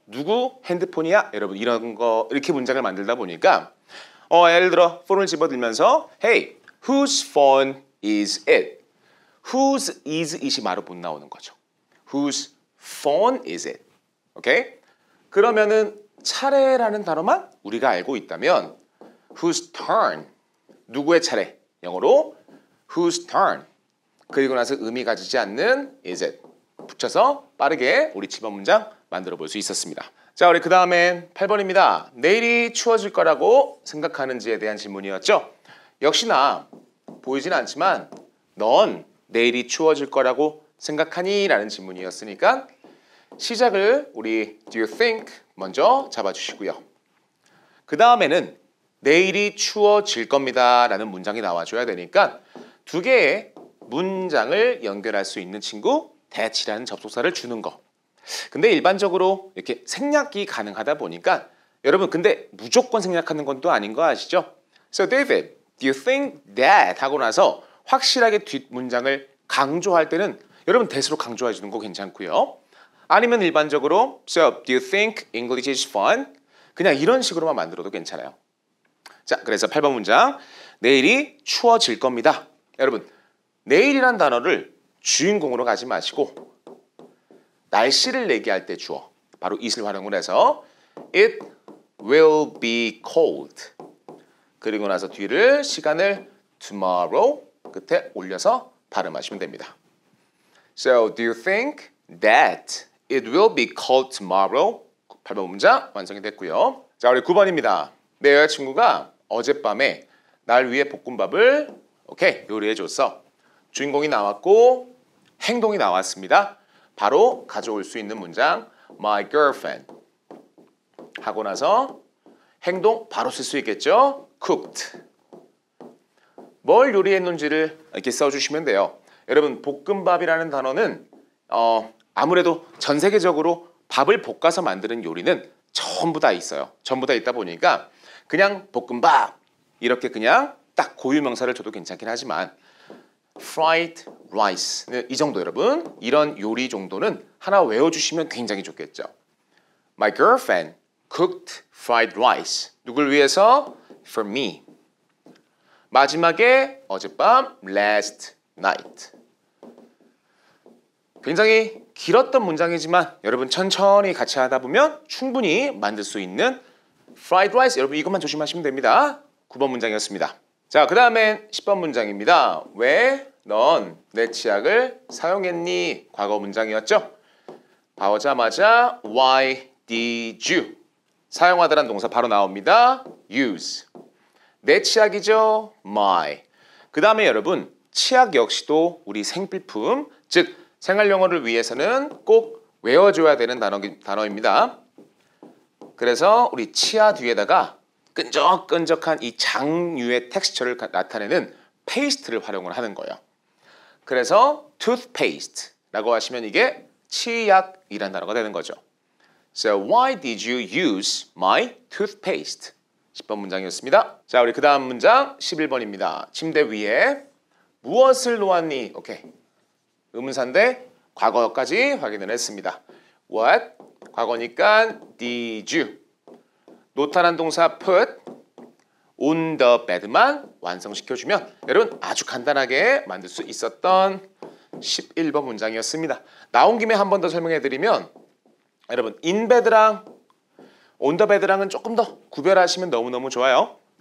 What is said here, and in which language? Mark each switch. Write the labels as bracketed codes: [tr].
[ko] 누구 핸드폰이야? 여러분 이런 거 이렇게 문장을 만들다 보니까 예를 들어 폰을 집어들면서 [en] Hey, whose phone is it? Whose is it [ko] 이 바로 못 나오는 거죠. Whose phone is it? 오케이? 그러면은 차례라는 단어만 우리가 알고 있다면 [en] whose turn? [ko] 누구의 차례? 영어로 [en] whose turn? [ko] 그리고 나서 의미 가지지 않는 is it? 붙여서 빠르게 우리 집어 문장 만들어 볼 수 있었습니다. 자, 우리 그 다음엔 8번입니다. 내일이 추워질 거라고 생각하는지에 대한 질문이었죠. 역시나 보이진 않지만 넌 내일이 추워질 거라고 생각하니? 라는 질문이었으니까 시작을 우리 [en] do you think [ko] 먼저 잡아주시고요. 그 다음에는 내일이 추워질 겁니다 라는 문장이 나와줘야 되니까 2개의 문장을 연결할 수 있는 친구 that이라는 접속사를 주는 거. 근데 일반적으로 이렇게 생략이 가능하다 보니까 여러분 근데 무조건 생략하는 건 또 아닌 거 아시죠? [en] So David, do you think that [ko] 하고 나서 확실하게 뒷문장을 강조할 때는 여러분 that으로 강조해 주는 거 괜찮고요. 아니면 일반적으로 [en] So do you think English is fun? [ko] 그냥 이런 식으로만 만들어도 괜찮아요. 자, 그래서 8번 문장 내일이 추워질 겁니다. 여러분 내일이란 단어를 주인공으로 가지 마시고 날씨를 얘기할 때 주어 바로 it을 활용을 해서 [en] It will be cold. [ko] 그리고 나서 뒤를 시간을 tomorrow 끝에 올려서 발음하시면 됩니다. [en] So do you think that it will be cold tomorrow? [ko] 8번 문장 완성이 됐고요. 자, 우리 9번입니다. 내 여자친구가 어젯밤에 날 위해 볶음밥을 요리해 줬어. 주인공이 나왔고 행동이 나왔습니다. 바로 가져올 수 있는 문장 [en] My girlfriend [ko] 하고 나서 행동 바로 쓸 수 있겠죠. [en] Cooked. [ko] 뭘 요리했는지를 이렇게 써주시면 돼요. 여러분 볶음밥이라는 단어는 아무래도 전 세계적으로 밥을 볶아서 만드는 요리는 전부 다 있어요. 전부 다 있다 보니까 그냥 볶음밥 이렇게 그냥 딱 고유명사를 줘도 괜찮긴 하지만 fried rice 이 정도 여러분 이런 요리 정도는 하나 외워주시면 굉장히 좋겠죠. [en] My girlfriend cooked fried rice. [ko] 누굴 위해서? [en] For me. [ko] 마지막에 어젯밤 [en] last night. [ko] 굉장히 길었던 문장이지만 여러분 천천히 같이 하다 보면 충분히 만들 수 있는 fried rice. 여러분 이것만 조심하시면 됩니다. 9번 문장이었습니다. 자, 그 다음엔 10번 문장입니다. 왜 넌 내 치약을 사용했니? 과거 문장이었죠. [en] 봐오자마자 Why did you? [ko] 사용하다란 동사 바로 나옵니다. Use. 내 치약이죠. My. 그 다음에 여러분 치약 역시도 우리 생필품 즉 생활영어를 위해서는 꼭 외워줘야 되는 단어입니다. 그래서 우리 치아 뒤에다가 끈적끈적한 이 장류의 텍스처를 나타내는 페이스트를 활용을 하는 거예요. 그래서 toothpaste라고 하시면 이게 치약이란 단어가 되는 거죠. [en] So why did you use my toothpaste? [ko] 10번 문장이었습니다. 자, 우리 그 다음 문장 11번입니다. 침대 위에 무엇을 놓았니? 오케이. 의문사인데 과거까지 확인을 했습니다. [en] What? 과거니까 did you? [ko] 놓다란 동사 [en] put on the bed [ko] 만 완성시켜주면 여러분 아주 간단하게 만들 수 있었던 11번 문장이었습니다. 나온 김에 한 번 더 설명해드리면 여러분 in bed랑 on the bed랑은 조금 더 구별하시면 너무너무 좋아요.